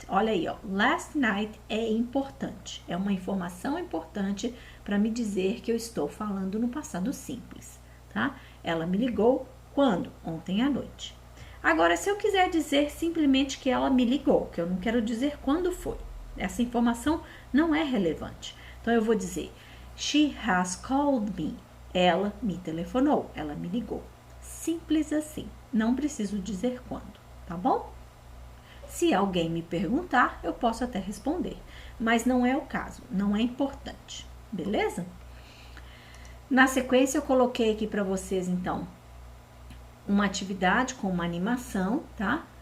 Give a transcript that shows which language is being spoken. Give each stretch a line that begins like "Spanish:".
Portuguese: Olha aí, ó, last night é importante, é uma informação importante para me dizer que eu estou falando no passado simples, tá? Ela me ligou quando? Ontem à noite. Agora, se eu quiser dizer simplesmente que ela me ligou, que eu não quero dizer quando foi, essa informação não é relevante. Então, eu vou dizer,
English: she has called me.
Portuguese: Ela me telefonou, ela me ligou. Simples assim, não preciso dizer quando, tá bom? Se alguém me perguntar, eu posso até responder, mas não é o caso, não é importante, beleza? Na sequência, eu coloquei aqui para vocês, então, uma atividade com uma animação, tá?